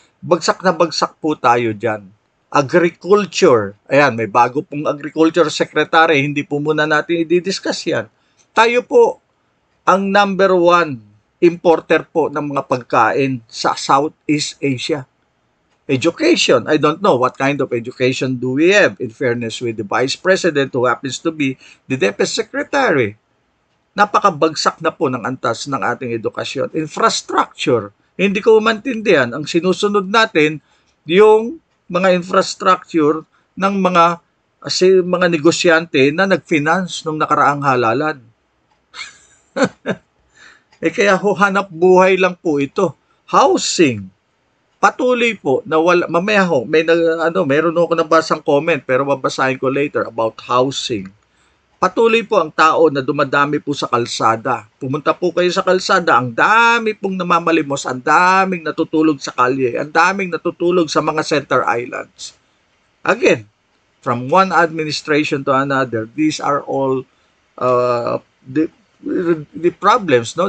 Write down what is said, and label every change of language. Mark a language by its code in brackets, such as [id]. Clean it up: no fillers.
[tl] Bagsak na bagsak po tayo dyan. Agriculture, ayan, may bago pong agriculture secretary, hindi po muna natin i-discuss yan. Tayo po ang number 1 importer po ng mga pagkain sa Southeast Asia. [en] Education, I don't know what kind of education do we have, in fairness with the Vice President who happens to be the DepEd Secretary. [tl] Napakabagsak na po ng antas ng ating edukasyon. Infrastructure, hindi ko maintindihan. Ang sinusunod natin, yung mga infrastructure ng mga negosyante na nag-finance nung nakaraang halalan. Kaya hanap buhay lang po ito. Housing, patuloy po na wala, mamaya ho, meron ako nabasang comment pero babasahin ko later about housing. Patuloy po ang tao na dumadami po sa kalsada. Pumunta po kayo sa kalsada, ang dami pong namamalimos, ang daming natutulog sa kalye, ang daming natutulog sa mga center islands. [en] Again, from one administration to another, these are all the problems, no?